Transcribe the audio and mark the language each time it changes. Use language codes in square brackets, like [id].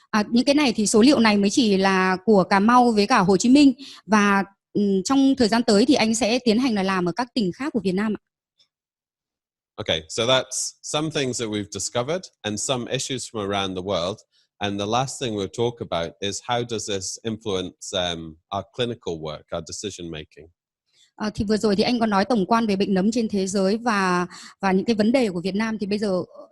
[vi] Những cái này thì số liệu này mới chỉ là của Cà Mau với cả Hồ Chí Minh, và trong thời gian tới thì anh sẽ tiến hành là làm ở các tỉnh khác của Việt Nam ạ. [en] Okay, so that's some things that we've discovered and some issues from around the world. And the last thing we'll talk about is how does this influence our clinical work, our decision making. [vi] Thì vừa rồi thì anh có nói tổng quan về bệnh nấm trên thế giới và những cái vấn đề của Việt Nam, thì bây giờ